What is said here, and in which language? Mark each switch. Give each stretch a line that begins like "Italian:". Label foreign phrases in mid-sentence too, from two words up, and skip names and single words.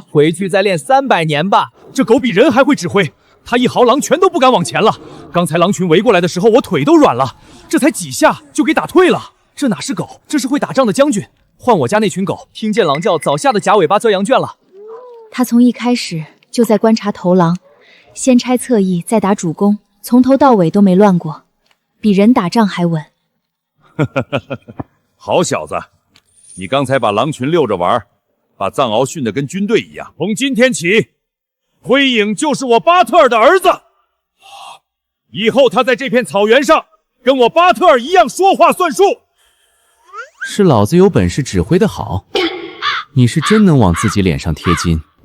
Chinese: 回去再練300年吧！這狗比人還會指揮，他一號狼全都不敢往前了。剛才狼群圍過來的時候，我腿都軟了，這才幾下就給打退了。這哪是狗，這是會打仗的將軍。換我家那群狗，聽見狼叫，早嚇得假尾巴遭羊圈了。他從一開始就在觀察頭狼，先拆側翼，再打主攻，從頭到尾都沒亂過，比人打仗還穩。好小子！你剛才把狼群遛着玩，把藏獒訓得跟軍隊一樣。從今天起，灰影就是我巴特爾的兒子。以後他在這片草原上跟我巴特爾一樣說話算數。是老子有本事指揮得好，你是真能往自己臉上貼金。